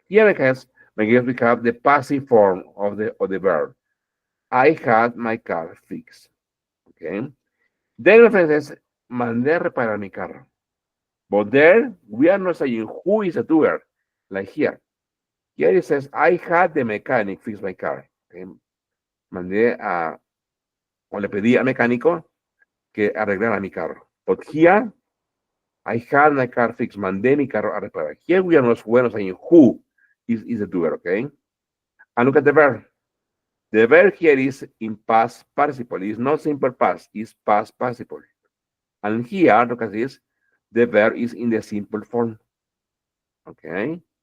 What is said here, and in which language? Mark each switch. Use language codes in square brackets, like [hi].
[en] Here we have the passive form of the verb. I had my car fixed. Okay. Then my friend says, [es] mandé a reparar mi carro. [en] But there, we are not saying who is the doer, like here. Here it says, I had the mechanic fix my car. Okay. [es] Mandé o le pedí al mecánico que arreglara mi carro. [en] But here, I had my car fixed. [es] Mandé mi carro a reparar. [en] Here we are not saying who is the doer, okay? And look at the verb. The verb here is in past participle. It's not simple past, it's past participle. And here, look at this, the verb is in the simple form. Okay.